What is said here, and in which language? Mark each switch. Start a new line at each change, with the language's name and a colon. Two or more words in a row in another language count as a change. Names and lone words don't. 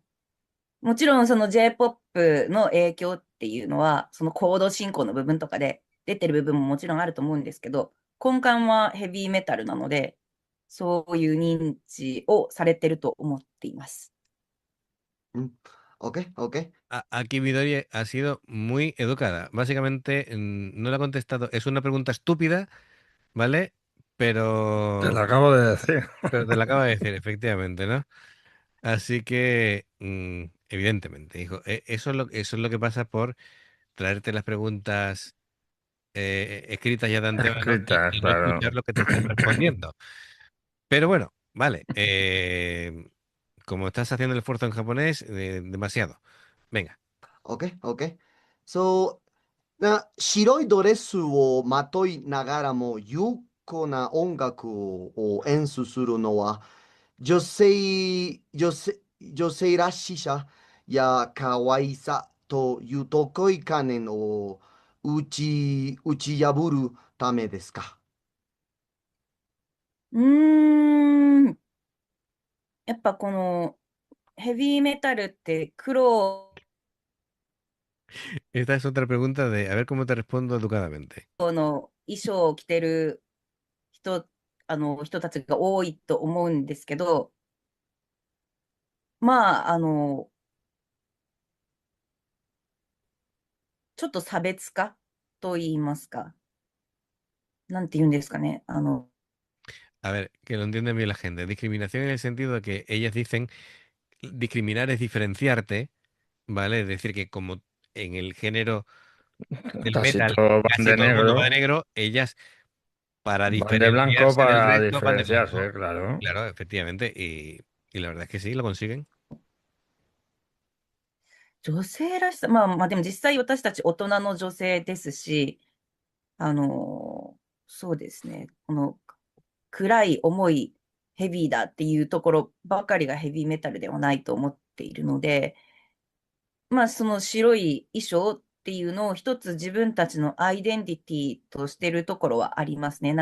Japanese: もちろんその J-POP の影響っていうのは、そのコード進行の部分とかで出てる部分ももちろんあると思うんですけど、根幹はヘビーメタルなので、そういう認知をされてると思っています。
English: うん、OK、OK。
Spanish: Aquí Midori ha sido muy educada. Básicamente, no le ha contestado. Es una pregunta estúpida, ¿vale? Te lo pero, acabo de decir. pero te lo acabo de decir, efectivamente, ¿no? Así que, evidentemente, hijo, eso es lo que pasa por traerte las preguntas escritas ya de antemano Escrita, y no escuchar claro. lo que te estén respondiendo. Pero bueno, vale. Como estás haciendo el esfuerzo en japonés, demasiado. Venga.
English: Okay, okay. So,
Japanese: 白いドレスをまといながらも優子な音楽を演奏するのは女性らしさや可愛さという得意観念を打ち破るためですか？うーん、やっぱこのヘビーメタルって黒
Spanish: Esta es otra pregunta de a ver cómo te respondo educadamente.
Japanese: の衣装を着てる人、人たちが多いと思うんですけど、まあ、ちょっと差別化と言いますか、なんて言うんですかね。
Spanish: A ver, que lo entiende bien la gente. Discriminación en el sentido de que ellas dicen discriminar es diferenciarte, ¿vale? Es decir, que como en el género del Casi metal todos van casi de todo el mundo va de negro, negro, ellas para van de blanco diferenciarse del para resto van de diferenciarse, blanco. claro. Claro, efectivamente. Y la verdad es que sí, lo consiguen.
Japanese: 女性らしさ、まあでも実際私たち大人の女性ですし、あの、そうですね。この暗い重いヘビーだっていうところばかりがヘビーメタルではないと思っているので、まあその白い衣装っていうのを一つ自分たちのアイデンティティとしてるところはありますね。